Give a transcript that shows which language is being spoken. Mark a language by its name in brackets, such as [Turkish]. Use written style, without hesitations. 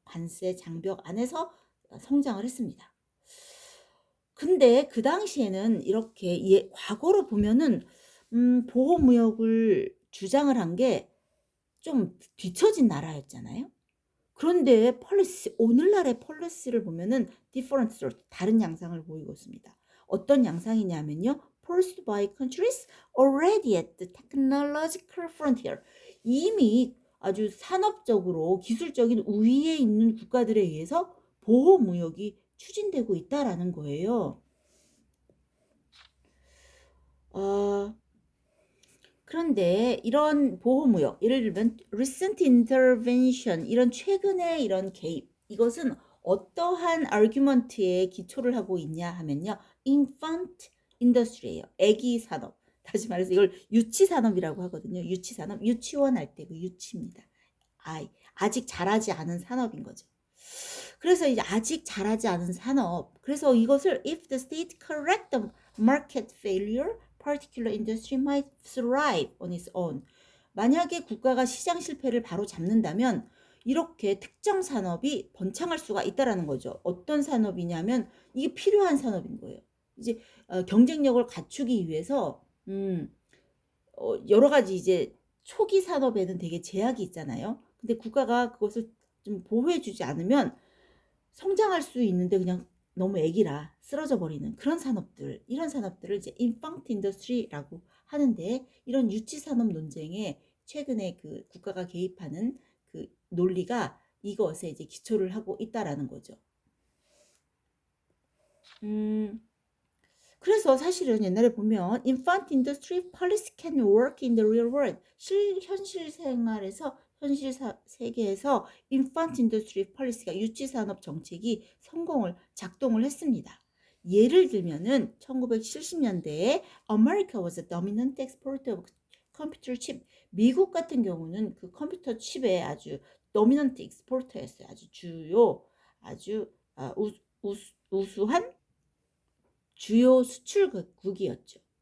[Korean] 관세 장벽 안에서 성장을 했습니다. 근데 그 당시에는 이렇게 과거로 보면은 보호무역을 주장을 한 게 좀 뒤처진 나라였잖아요. 그런데 오늘날의 폴리시를 보면은 different, 다른 양상을 보이고 있습니다. 어떤 양상이냐면요. [English] Forced by countries already at the technological frontier. [Korean] 이미 아주 산업적으로 기술적인 우위에 있는 국가들에 의해서 보호무역이 추진되고 있다라는 거예요. 어, 그런데 이런 보호무역, 예를 들면 [English] recent intervention, [Korean] 이런 최근의 이런 개입, 이것은 어떠한 argument에 기초를 하고 있냐 하면요. infant industry예요. 애기 산업. 다시 말해서 이걸 유치 산업이라고 하거든요. 유치 산업, 유치원 할 때 그 유치입니다. 아직 자라지 않은 산업인 거죠. 그래서 이제 아직 자라지 않은 산업. 그래서 이것을 [English] if the state correct the market failure, particular industry might thrive on its own. [Korean] 만약에 국가가 시장 실패를 바로 잡는다면 이렇게 특정 산업이 번창할 수가 있다라는 거죠. 어떤 산업이냐면 이게 필요한 산업인 거예요. 이제 경쟁력을 갖추기 위해서 여러 가지 이제 초기 산업에는 되게 제약이 있잖아요. 근데 국가가 그것을 좀 보호해주지 않으면 성장할 수 있는데 그냥 너무 애기라 쓰러져 버리는 그런 산업들, 이런 산업들을 이제 infant industry라고 하는데, 이런 유치 산업 논쟁에 최근에 그 국가가 개입하는 그 논리가 이것에 이제 기초를 하고 있다라는 거죠. 그래서 사실은 옛날에 보면 [English] infant industry policy can work in the real world. [Korean] 현실 생활에서 현실 세계에서 [English] infant industry policy [Korean] 가 유치 산업 정책이 작동을 했습니다. 예를 들면은 1970년대에 [English] America was a dominant exporter of computer chip. [Korean] 미국 같은 경우는 그 컴퓨터 칩의 아주 [English] dominant exporter [Korean] 였어요. 아주 주요, 아주 우수한 주요 수출국이었죠.